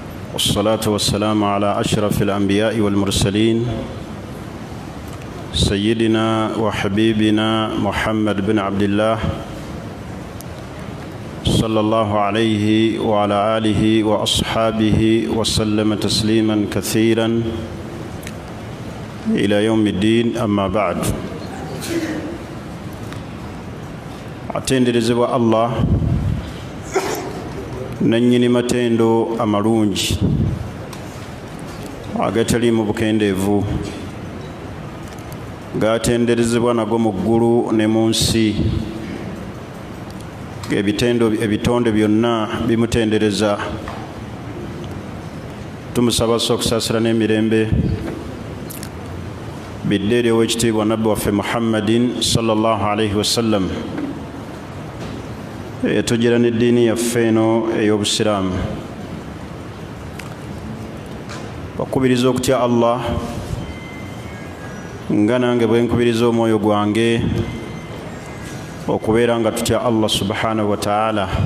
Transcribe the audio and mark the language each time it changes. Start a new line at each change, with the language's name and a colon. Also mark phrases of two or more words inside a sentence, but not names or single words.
Arabic: والصلاة والسلام على أشرف الأنبياء والمرسلين سيدنا وحبيبنا محمد بن عبد الله صلى الله عليه وعلى آله وأصحابه وسلم تسليما كثيرا إلى يوم الدين. أما بعد،
Ganda: atenderezebwa Allah nannyini matendo amalungi agatali mu bukendeevu, gatenderezebwa nago mu ggulu ne mu nsi. Ebitonde byonna bimutendereza. Tumusaba okusaasira n'emirembe bidde eri ow'ekitiibwa nabbi waffe Muhammadin
Arabic: صلى الله عليه وسلم,
Ganda: etugira n'eddiini yaffe eno ey'obusiraamu. Bakubiriza okutya Allah nga nange bwe nkubiriza omwoyo gwange okubeera nga tutya Allah
Arabic: سبحانه وتعالى.